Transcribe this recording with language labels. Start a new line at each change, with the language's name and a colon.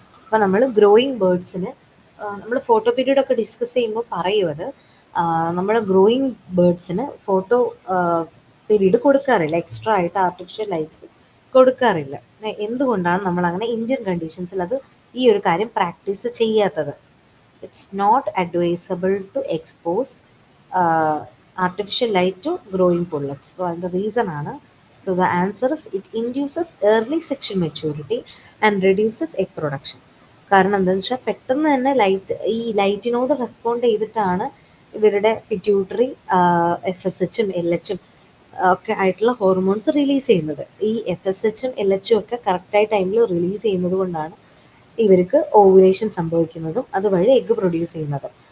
Malayalam: അപ്പോൾ നമ്മൾ ഗ്രോയിങ് ബേർഡ്സിന് നമ്മൾ ഫോട്ടോ പീരീഡ് ഒക്കെ ഡിസ്കസ് ചെയ്യുമ്പോൾ പറയുന്നത് നമ്മൾ ഗ്രോയിങ് ബേർഡ്സിന് ഫോട്ടോ പീരീഡ് കൊടുക്കാറില്ല, എക്സ്ട്രാ ആയിട്ട് ആർട്ടിഫിഷ്യൽ ലൈറ്റ്സ് കൊടുക്കാറില്ല. എന്തുകൊണ്ടാണ് നമ്മൾ അങ്ങനെ ഇന്ത്യൻ കണ്ടീഷൻസിൽ ഈ ഒരു കാര്യം പ്രാക്ടീസ് ചെയ്യാത്തത്?
English: It's not advisable to expose artificial light to growing pullets. So the reason ആണ്. So the answer is it induces early sexual maturity and reduces egg production.
Malayalam: കാരണം എന്താണെന്ന് വെച്ചാൽ പെട്ടെന്ന് തന്നെ ലൈറ്റിനോട് റെസ്പോണ്ട് ചെയ്തിട്ടാണ് ഇവരുടെ പിറ്റ്യൂട്ടറി FSH LH ഒക്കെ ആയിട്ടുള്ള ഹോർമോൺസ് റിലീസ് ചെയ്യുന്നത്. ഈ FSH LH ഒക്കെ കറക്റ്റായ ടൈമിൽ റിലീസ് ചെയ്യുന്നത് കൊണ്ടാണ് ഇവർക്ക് ഓവുലേഷൻ സംഭവിക്കുന്നതും അതുവഴി എഗ്ഗ് പ്രൊഡ്യൂസ് ചെയ്യുന്നതും.